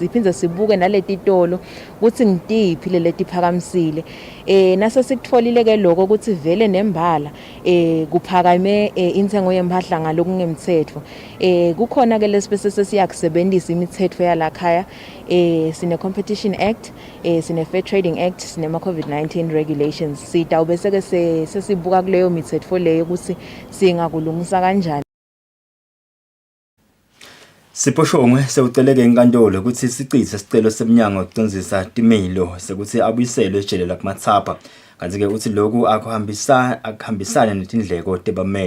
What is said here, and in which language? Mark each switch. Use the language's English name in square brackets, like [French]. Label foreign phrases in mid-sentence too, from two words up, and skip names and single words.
[Swati] Siphindze sibuke naletitolo ukuthi ngitiphi letiphakamisile. Nase sikutfolile-ke lokho ukuthi vele nembala kuphakame intengo yempahla ngalokungemtsetfo. Kukhona-ke lesibese sesiyakusebentisa imitsetfo yalakhaya. Sine-Competition Act, sine-Fair Trading Act, sinema- [English] COVID-19 regulations. [Swati] Sitawubese-ke sesibuka kuleyo mitsetfo leyo ukuthi singakulungisa kanjani. Siposhongwe sewuceleke enkantolo ukuthi sicitse sicelo semnyango ukucondzisa timilo sekuthi abuyiselwe ejele lakumathapha kanti-ke uthi lokhu akuhambisana netindleko tebamele.